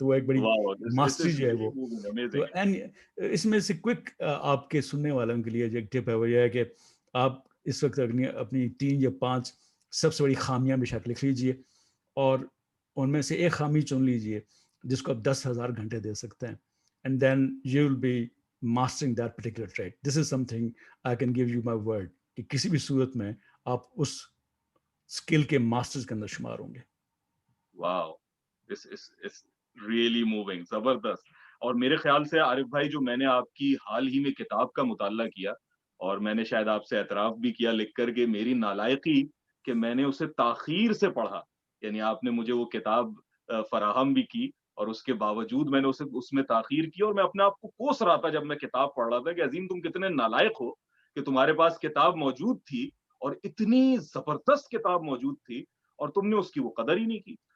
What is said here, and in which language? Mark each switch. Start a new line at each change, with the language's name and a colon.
Urdu: تو وہ ایک بڑی ماسٹری جو ہے وہ. تو اس میں سے کوئک آپ کے سننے والوں کے لیے جو ایک ٹپ ہے وہ یہ ہے کہ آپ اس وقت اپنی 3 یا 5 سب سے بڑی خامیاں بے شک لکھ لیجیے اور ان میں سے ایک خامی چن لیجیے جس کو آپ 10,000 گھنٹے دے سکتے ہیں.
English: And then you will be mastering that particular trait. This is something I can give you my word
Urdu: کہ کسی بھی صورت میں آپ اس اسکل کے ماسٹرز کے اندر شمار ہوں گے.
English: Wow, it's really moving, زبردست.
Urdu: اور میرے خیال سے عارف بھائی جو میں نے آپ کی حال ہی میں کتاب کا مطالعہ کیا اور میں نے شاید آپ سے اعتراف بھی کیا لکھ کر کے میری نالائقی کہ میں نے اسے تاخیر سے پڑھا, یعنی آپ نے مجھے وہ کتاب فراہم بھی کی اور اس کے باوجود میں نے اس میں تاخیر کی اور میں اپنے آپ کو کوس رہا تھا جب میں کتاب پڑھ رہا تھا کہ عظیم تم کتنے نالائق ہو کہ تمہارے پاس کتاب موجود تھی اور اتنی زبردست کتاب موجود تھی اور تم نے اس کی وہ قدر ہی نہیں کی.